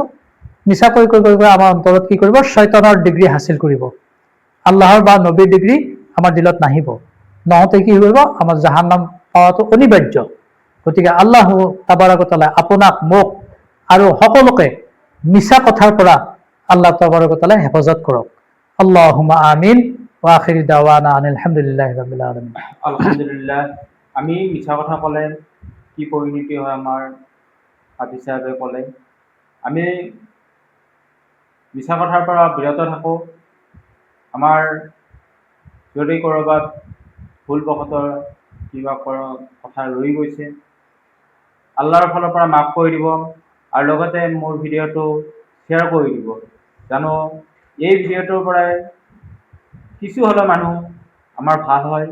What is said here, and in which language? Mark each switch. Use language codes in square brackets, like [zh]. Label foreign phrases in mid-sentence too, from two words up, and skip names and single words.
[as] মিছা কৈ কৈ কৈ কৈ আমাৰ অন্তৰত কি কৰিব, শয়তানৰ ডিগ্ৰী হাচিল কৰিব। আল্লাহৰ বা নবীৰ ডিগ্ৰী আমাৰ দিলত নাহিব। নহওঁতে কি কৰিব, আমাৰ জাহান্নাম পাৱাটো অনিবাৰ্য। গতিকে [ar] الله تبارك وتعالى [as] আপোনাক, মোক আৰু সকলোকে মিছা কথাৰ পৰা [ar] الله تبارك وتعالى [as] হেফাজত কৰক। [ar] اللهم آمين. وآخر دعوانا أن الحمد لله رب العالمين. [as] আলহামদুলিল্লাহ। আমি মিছা কথা ক'লে কি পৰিণতি হয় আমাৰ হাদিছ সাহেবে ক'লে। আমি মিছা কথাৰ পৰা বিৰত থাকোঁ। আমাৰ যদি ক'ৰবাত ভুলবশতঃ কিবা কথা ৰৈ গৈছে, আল্লাহৰ ফালৰ পৰা মাফ কৰি দিব, আৰু লগতে মোৰ ভিডিঅ'টো শ্বেয়াৰ কৰি দিব, জানো এই ভিডিঅ'টোৰ পৰাই কিছু হ'লেও মানুহ আমাৰ ভাল হয়।